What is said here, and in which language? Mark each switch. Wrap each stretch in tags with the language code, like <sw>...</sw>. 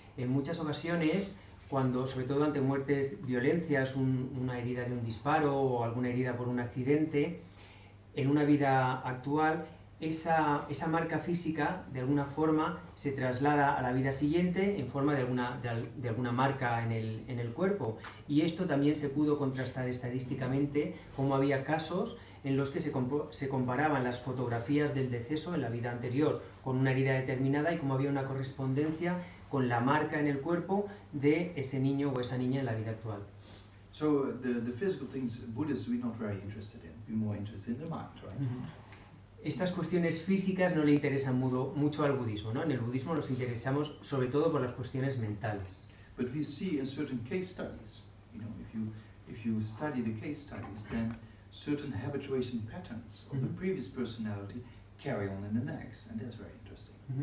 <es>En muchas ocasiones, cuando, sobre todo ante muertes violencias, una herida de un disparo o alguna herida por un accidente, en una vida actual, esa marca física, de alguna forma, se traslada a la vida siguiente en forma de alguna marca en el cuerpo. Y esto también se pudo contrastar estadísticamente, como había casos en los que se comparaban las fotografías del deceso en la vida anterior con una herida determinada y cómo había una correspondencia con la marca en el cuerpo de ese niño o esa niña en la vida actual.</es> <en>So the physical things, Buddhists, we're not very interested in. We're more interested in the mind, right?</en> <es>Estas cuestiones físicas no le interesan mucho al budismo, ¿no? En el budismo nos interesamos sobre todo por las cuestiones mentales.</es> <en>But we see in certain case studies, you know, if you study the case studies, then certain habituation patterns of the previous personality carry on in the next, and that's very interesting.</en>